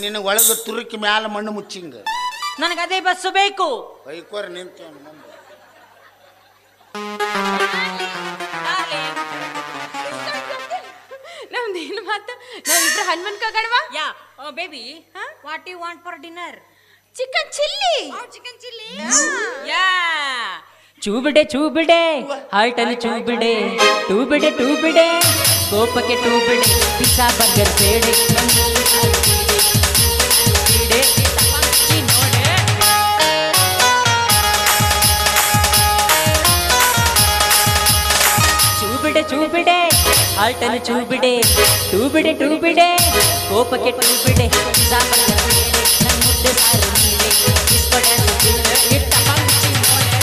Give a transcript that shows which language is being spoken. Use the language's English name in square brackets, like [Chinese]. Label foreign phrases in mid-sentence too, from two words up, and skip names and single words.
[Kannada] ನಿನ್ನ ಒಳಗ ತುರುಕಿ ಮ್ಯಾಲ ಮಣ್ಣು ಮುಚ್ಚಿಂಗ. ನನಗದೇ ಬಸ್ಸು ಬೇಕು. ಬೈಕೋರ್ ನಿಂತ ನಮ್ದೇನು ಮಾತು? ನಾವಿಬ್ರು ಹನುಮನ್ಕ್ ಹೋಗೋಣವಾ? [English] Ya baby what you want for dinner? Chicken chilli. Chicken chilli. [Kannada] ಯಾ ಚೂಬಿಡೆ ಹಾಲ್ಟಲ್ಲಿ ಚೂಬಿಡೆ, ಟೂಬಿಡೆ ಕೋಪಕ್ಕೆ ಟೂಬಿಡೆ, [English] pizza burger [Kannada] ಬೇಡೆ ಚೂಬಿಡೆ ಹಾಲ್ಟಲ್ಲಿ ಚೂಬಿಡೆ, ಟೂಬಿಡೆ ಕೋಪಕ್ಕೆ ಟೂಬಿಡೆ, [English] pizza burger [Kannada] ಬೇಡೆ ನನ್ನ ಮುದ್ದೆ ಸಾರು ನೀಡೆ, [English] disco dance [Kannada] ಬೀಡೆ ಇಟ್ಟ ಪಂಚಿ ನೋಡೆ.